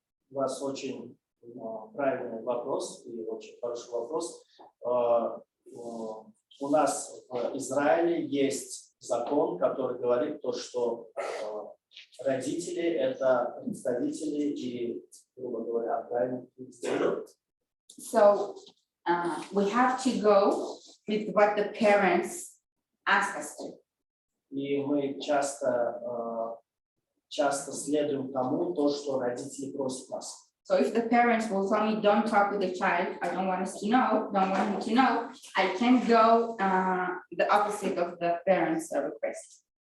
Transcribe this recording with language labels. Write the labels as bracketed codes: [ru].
[ru] У вас очень правильный вопрос и очень хороший вопрос. У нас в Израиле есть закон, который говорит то, что родители – это представители и, грубо говоря, правильно. [en] So we have to go with what the parents ask us to. [ru] И мы часто следуем тому, то, что родители просят нас. [en] So if the parents will tell me, don't talk with the child, I don't want us to know, don't want him to know, I can go the opposite of the parents' request.